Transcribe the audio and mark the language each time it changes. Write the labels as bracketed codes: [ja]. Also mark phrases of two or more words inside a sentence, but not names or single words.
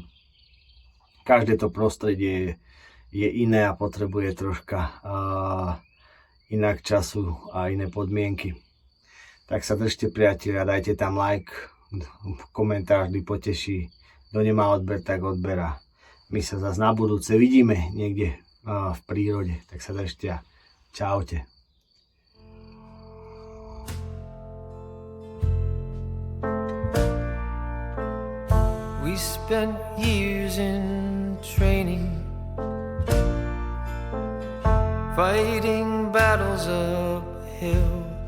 [sk] Každé to prostredie je iné a potrebuje troška inak času a iné podmienky. Tak sa držte, priatelia, dajte tam like, komentár vždy poteší. Kto nemá odber, tak odberá. My sa zase na budúce vidíme niekde v prírode. Tak sa držte a čaute. [en] We spent years in training, fighting battles uphill.